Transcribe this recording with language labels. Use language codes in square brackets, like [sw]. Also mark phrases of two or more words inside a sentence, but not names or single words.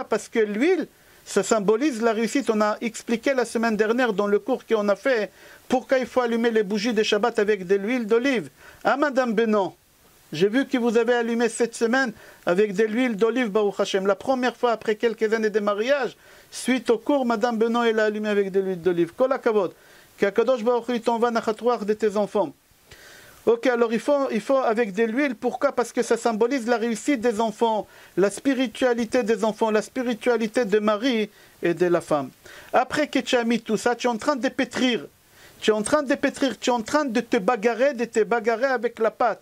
[fr] Parce que l'huile, ça symbolise la réussite. On a expliqué la semaine dernière dans le cours qu'on a fait pourquoi il faut allumer les bougies de Shabbat avec de l'huile d'olive. Ah, Madame Benon, j'ai vu que vous avez allumé cette semaine avec de l'huile d'olive, [he] ברוך השם. [fr] La première fois après quelques années de mariage, suite au cours, Madame Benon, elle a allumé avec de l'huile d'olive. [he] כל הכבוד, [fr] qu' [he] הקדוש ברוך הוא [fr] t'envoie nachatoir de tes enfants. Ok, alors il faut avec de l'huile, pourquoi? Parce que ça symbolise la réussite des enfants, la spiritualité des enfants, la spiritualité de Marie et de la femme. Après que tu as mis tout ça, tu es en train de pétrir. Tu es en train de pétrir, tu es en train de te bagarrer avec la pâte.